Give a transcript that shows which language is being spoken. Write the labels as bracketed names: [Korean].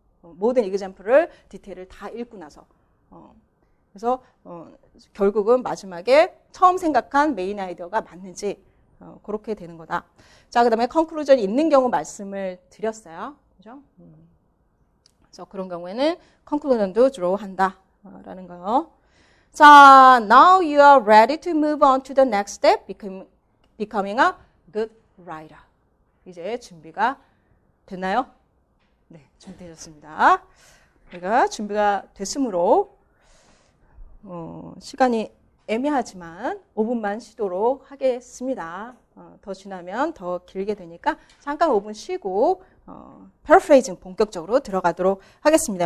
[Korean] 모든 이그젬플을 디테일을 다 읽고 나서. 그래서 결국은 마지막에 처음 생각한 메인 아이디어가 맞는지 그렇게 되는 거다. 자, 그 다음에 컨클루전이 있는 경우 말씀을 드렸어요. 그죠? 그래서 그런 경우에는 컨클루전도 주로 한다라는 거요. [English] 자, now you are ready to move on to the next step, becoming a good writer. [Korean] 이제 준비가 됐나요? 네, 준비되셨습니다. 우리가 준비가 됐으므로 시간이 애매하지만 5분만 쉬도록 하겠습니다. 더 지나면 더 길게 되니까 잠깐 5분 쉬고 paraphrasing 본격적으로 들어가도록 하겠습니다.